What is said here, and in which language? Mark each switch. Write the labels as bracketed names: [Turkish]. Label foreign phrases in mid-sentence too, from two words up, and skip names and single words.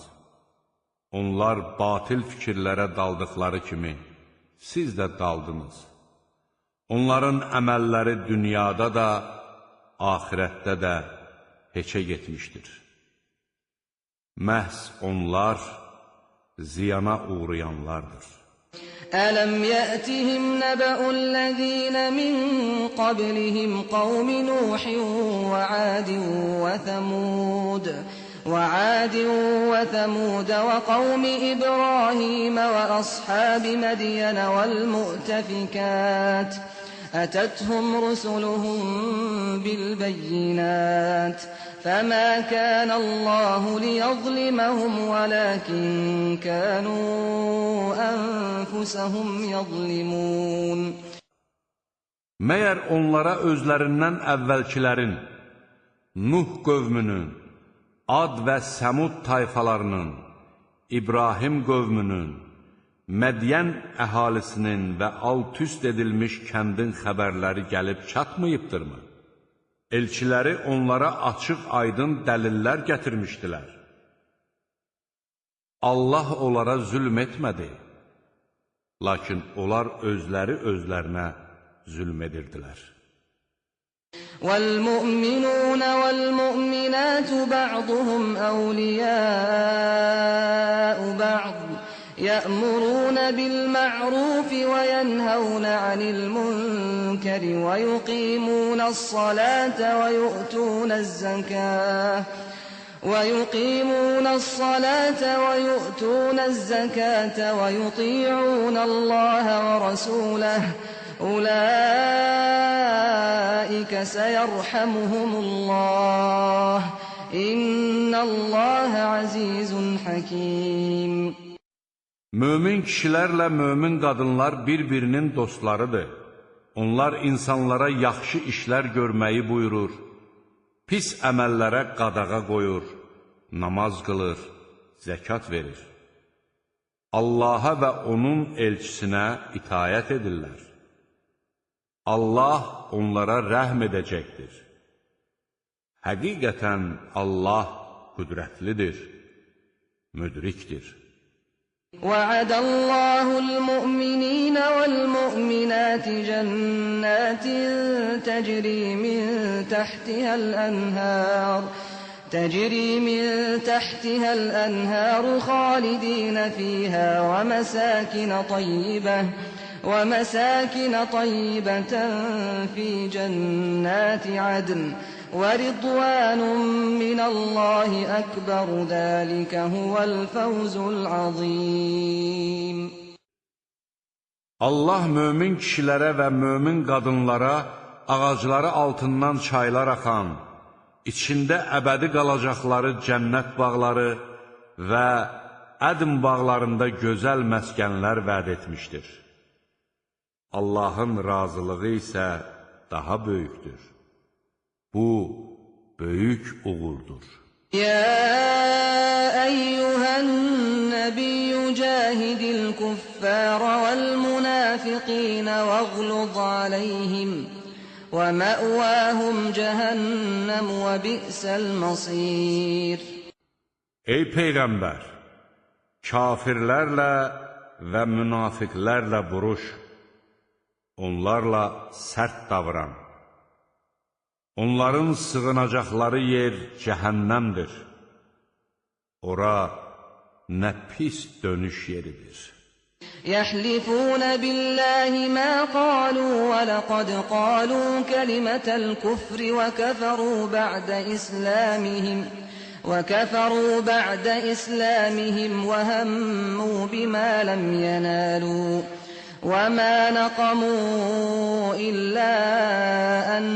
[Azerbaijani] Onlar batil fikirlərə daldıqları kimi, siz də daldınız. Onların əməlləri dünyada da, axirətdə də heçə getmişdir. Məhz onlar ziyana uğrayanlardır. [Arabic] ألم يأتهم نبأ الذين من قبلهم قوم نوح وعاد وثمود وقوم إبراهيم وأصحاب مدين والمؤتفكات أتتهم رسلهم بالبينات فما كان الله ليظلمهم ولكن كانوا أنفسهم يظلمون. [Azerbaijani] Məyər onlara özlərindən əvvəlkilərin, Nuh qövmünün, Ad və Səmud tayfalarının, İbrahim qövmünün, Mədiyən əhalisinin və alt-üst edilmiş kəndin xəbərləri gəlib çatmayıbdırmı? Elçiləri onlara açıq aydın dəlillər gətirmişdilər. Allah onlara zülm etmədi, lakin onlar özləri özlərinə zülm edirdilər. [Arabic] وَالْمُؤْمِنُونَ وَالْمُؤْمِنَاتُ بَعْضُهُمْ أَوْلِيَاءُ بَعْضٍ يَأْمُرُونَ بِالْمَعْرُوفِ وَيَنْهَوْنَ عَنِ الْمُنكَرِ وَيُقِيمُونَ الصَّلَاةَ وَيُؤْتُونَ الزَّكَاةَ وَيُطِيعُونَ اللَّهَ وَرَسُولَهُ أُولَئِكَ سَيَرْحَمُهُمُ اللَّهُ إِنَّ اللَّهَ عَزِيزٌ حَكِيمٌ. [Azerbaijani] Mömin kişilərlə mömin qadınlar bir-birinin dostlarıdır. Onlar insanlara yaxşı işlər görməyi buyurur, pis əməllərə qadağa qoyur, namaz qılır, zəkat verir. Allaha və onun elçisinə itayət edirlər. Allah onlara rəhm edəcəkdir. Həqiqətən Allah qüdrətlidir, müdrikdir. [Arabic] وَعَدَ اللَّهُ الْمُؤْمِنِينَ وَالْمُؤْمِنَاتِ جَنَّاتٍ تَجْرِي مِن تَحْتِهَا الْأَنْهَارُ خَالِدِينَ فِيهَا وَمَسَاكِنَ طَيِّبَةً فِي جَنَّاتِ عَدْنٍ وَرِضْوَانٌ مِّنَ اللَّهِ أَكْبَرُ ذَلِكَ هُوَ الْفَوْزُ الْعَظِيمُ. [Azerbaijani] Allah mömin kişilərə və mömin qadınlara ağacları altından çaylar axan, içində əbədi qalacaqları cənnət bağları və ədm bağlarında gözəl məskənlər vəd etmişdir. Allahın razılığı isə daha böyükdür. Bu, böyük uğurdur. [Arabic] يا أيها النبي جاهد الكفار والمنافقين واغلظ عليهم ومأواهم جهنم وبئس المصير. [Azerbaijani] Ey Peyğəmbər! Kafirlərlə və münafiqlərlə vuruş, onlarla sərt davran. Onların sığınacaqları yer cəhənnəmdir. Ora nə pis dönüş yeridir. [Arabic] يحلفون بالله ما قالوا ولقد قالوا كلمة الكفر وكفروا بعد إسلامهم وهموا بما لم ينالوا وما نقموا إلا أن